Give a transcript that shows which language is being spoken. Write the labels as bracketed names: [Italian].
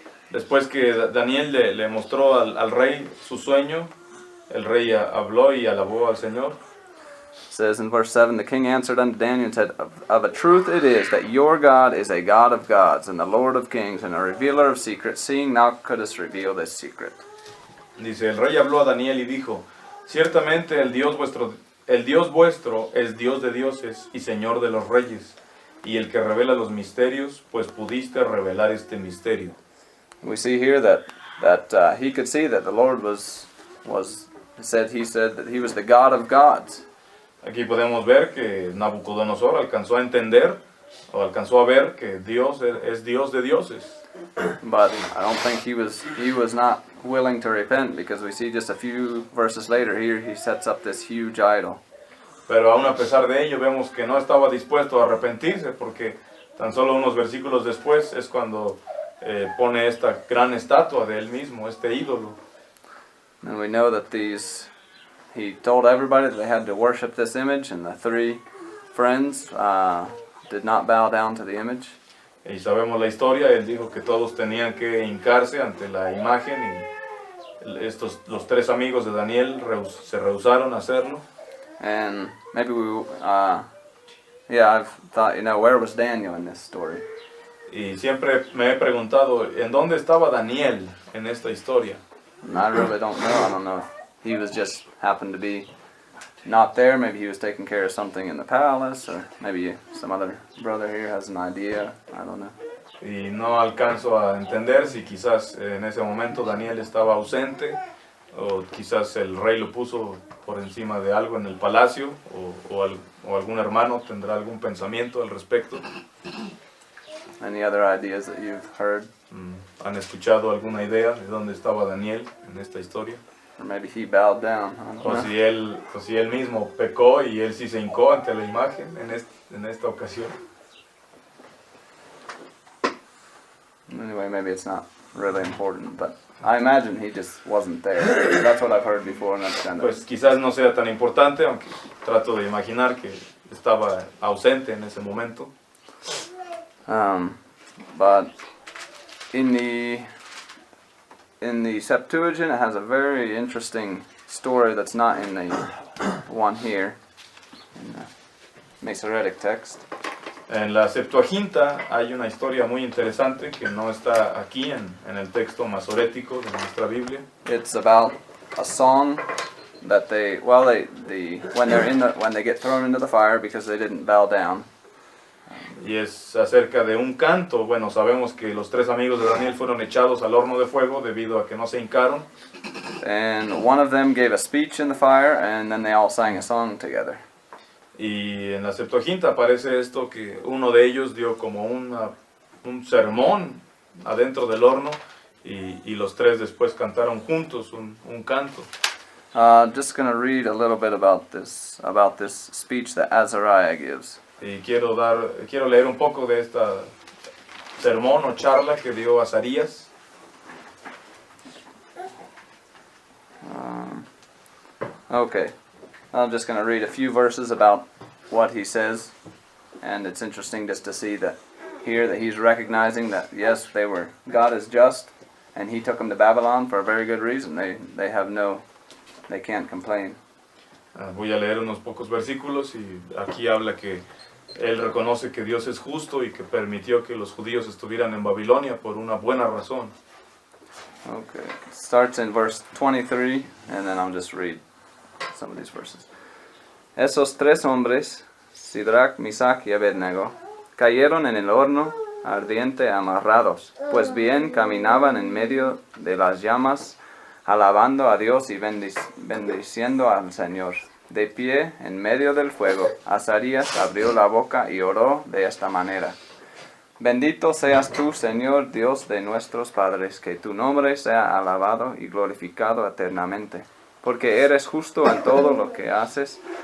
[Spanish] Después que Daniel le mostró al rey su sueño, el rey habló y alabó al Señor. [English] It says in verse 7, the king answered unto Daniel and said, of a truth it is that your God is a God of gods, and the Lord of kings, and a revealer of secrets, seeing thou couldst reveal this secret. [Spanish] Dice, el rey habló a Daniel y dijo, ciertamente el Dios vuestro es Dios de dioses y Señor de los reyes, y el que revela los misterios, pues pudiste revelar este misterio. [English] We see here that he could see that the Lord he said that he was the God of gods. [Spanish] Aquí podemos ver que Nabucodonosor alcanzó a entender o alcanzó a ver que Dios es Dios de dioses. [English] But I don't think he was not willing to repent, because we see just a few verses later here he sets up this huge idol. [Spanish] Pero aún a pesar de ello vemos que no estaba dispuesto a arrepentirse, porque tan solo unos versículos después es cuando pone esta gran estatua de él mismo, este ídolo. [English] And we know that he told everybody that they had to worship this image, and the three friends did not bow down to the image. [Spanish] Y sabemos la historia, él dijo que todos tenían que hincarse ante la imagen y los tres amigos de Daniel se rehusaron a hacerlo. [English] And maybe I've thought, where was Daniel in this story? [Spanish] Y siempre me he preguntado, ¿en dónde estaba Daniel en esta historia? [English] And I really don't know. I don't know if he was just happened to be not there. Maybe he was taking care of something in the palace, or maybe some other brother here has an idea. I don't know. [Spanish] Y no alcanzo a entender si quizás en ese momento Daniel estaba ausente, o quizás el rey lo puso por encima de algo en el palacio, o algún hermano tendrá algún pensamiento al respecto. [English] Any other ideas that you've heard? [Spanish] ¿Han escuchado alguna idea de dónde estaba Daniel en esta historia? [English] Or maybe he bowed down. I don't [Spanish] O [English] know. [Spanish] si él mismo pecó y él sí se hincó ante la imagen en esta ocasión. [English] Anyway, maybe it's not really important, but I imagine he just wasn't there. That's what I've heard before, and that's kind of... [Spanish] Pues quizás no sea tan importante, aunque trato de imaginar que estaba ausente en ese momento. [English] But in the Septuagint, it has a very interesting story that's not in the one here, in the Masoretic text. [Spanish] En la Septuaginta hay una historia muy interesante que no está aquí en el texto masorético de nuestra Biblia. [English] It's about a song that when they get thrown into the fire because they didn't bow down. [Spanish] Y es acerca de un canto. Bueno, sabemos que los tres amigos de Daniel fueron echados al horno de fuego debido a que no se hincaron. [English] And one of them gave a speech in the fire, and then they all sang a song together. [Spanish] Y en la Septuaginta aparece esto, que uno de ellos dio como un sermón adentro del horno y los tres después cantaron juntos un canto. [English] Just going to read a little bit about this speech that Azariah gives. [Spanish] Y quiero leer un poco de esta sermón o charla que dio Azarías. [English] Okay, I'm just going to read a few verses about what he says, and it's interesting just to see that he's recognizing that yes, God is just, and he took them to Babylon for a very good reason. They can't complain. [Spanish] Voy a leer unos pocos versículos y aquí habla que él reconoce que Dios es justo y que permitió que los judíos estuvieran en Babilonia por una buena razón. [English] Okay, it starts in verse 23, and then I'll just read some of these verses. [Spanish] Esos tres hombres, Sidrach, Misach y Abednego, cayeron en el horno ardiente amarrados, pues bien caminaban en medio de las llamas, alabando a Dios y bendiciendo al Señor. De pie en medio del fuego, Azarías abrió la boca y oró de esta manera: Bendito seas tú, Señor, Dios de nuestros padres, que tu nombre sea alabado y glorificado eternamente, porque eres justo en todo lo que haces.